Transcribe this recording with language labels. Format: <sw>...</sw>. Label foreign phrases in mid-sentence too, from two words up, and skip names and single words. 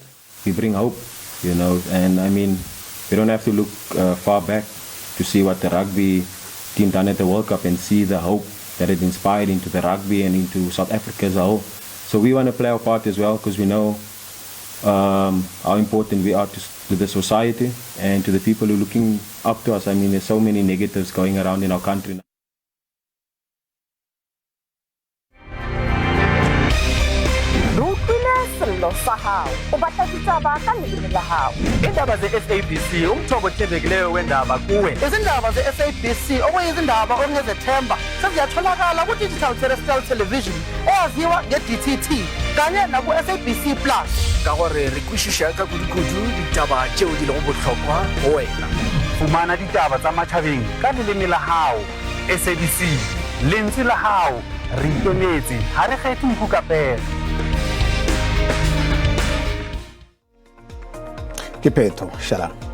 <en>We bring hope, and I mean, we don't have to look far back to see what the rugby team done at the World Cup and see the hope that it inspired into the rugby and into South Africa as a whole. So we want to play our part as well because we know how important we are to the society and to the people who are looking up to us. I mean, there's so many negatives going around in our country now.</en> <xh>Indaba ze-SABC umthombo othembekileyo wendaba kuwe.</xh> <zu>Izindaba ze-SABC okuyizindaba ongezethemba seziyatholakala ku-</zu> <en>digital terrestrial television</en> <zu>eyaziwa nge-DTT kanye naku-SABC Plus</zu> <nso>ka gore re kwešiša ka kudu-kudu ditaba tšeo di lego bohlokwa go wena.</nso> <st>Fumana ditaba tsa matšhabeng ka leleme la hao. SABC lentswe la hao re ikemetse ga re kgethe nkukapela. Ke Petho Shala.</st>